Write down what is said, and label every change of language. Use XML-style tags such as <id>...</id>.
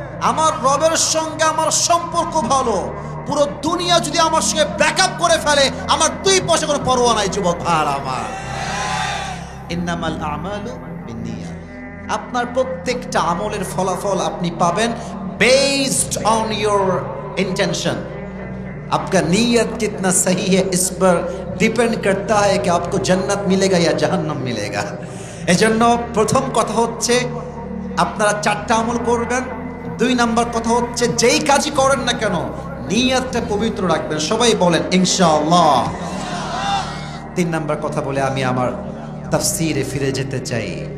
<bn>আমার রবের সঙ্গে আমার সম্পর্ক ভালো, পুরো দুনিয়া যদি আমার সঙ্গে ব্যাকআপ করে ফেলে আমার 2 পয়সা করে পরোয়া নাই যুবক ভাই আমার।</bn> <ar>ইন্নামাল আমালু বিন্নিয়াত।</ar> <bn>আপনার প্রত্যেকটা আমলের ফলাফল আপনি পাবেন</bn> <en>Based on your intention.</en> <hi>आपका नीयत कितना सही है इस पर डिपेंड करता है कि आपको जन्नत मिलेगा या जहन्नम मिलेगा।</hi> <bn>এজন্য প্রথম কথা হচ্ছে আপনারা 4টা আমল করবেন। 2 নাম্বার কথা হচ্ছে যেই কাজই করেন না কেন নিয়তটা পবিত্র রাখবেন। সবাই বলেন ইনশাআল্লাহ। 3 নাম্বার কথা বলে আমি আমার তাফসীরে ফিরে যেতে চাই।</bn>